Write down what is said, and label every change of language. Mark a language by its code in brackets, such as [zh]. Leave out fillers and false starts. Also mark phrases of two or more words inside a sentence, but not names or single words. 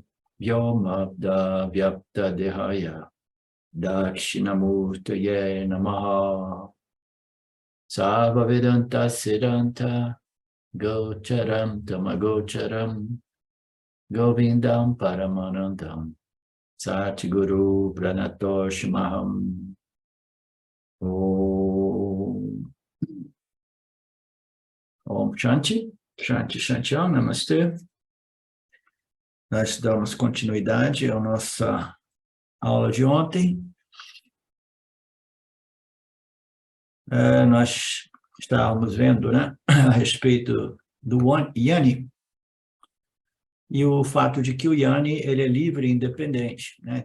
[sa] Vyomabda Vyapta Dehaya Dakshinamurtaye Namaha Sarva Vedanta Siddhanta Gocharam Tamagocharam Govindam Paramanandam Satguru Pranatoshmaham Om Shanti, Shanti Shantiam, [pt] Namastê. Nós damos continuidade à nossa aula de ontem. Nós estávamos vendo, né, a respeito do Yani, e o fato de que o Yani ele é livre e independente, né?